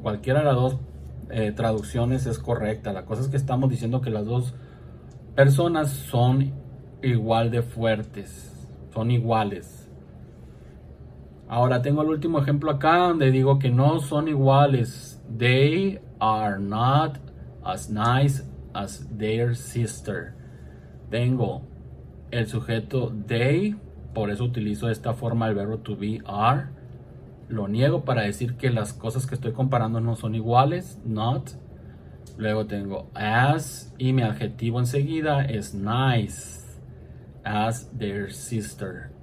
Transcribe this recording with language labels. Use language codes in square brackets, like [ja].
[es] Cualquiera de las dos traducciones es correcta. La cosa es que estamos diciendo que las dos personas son igual de fuertes, son iguales. Ahora tengo el último ejemplo acá donde digo que no son iguales. [en] They are not as nice as their sister. [es] Tengo el sujeto they, por eso utilizo esta forma del verbo to be, are. Lo niego para decir que las cosas que estoy comparando no son iguales, not. Luego tengo as y mi adjetivo enseguida es [en] nice as their sister.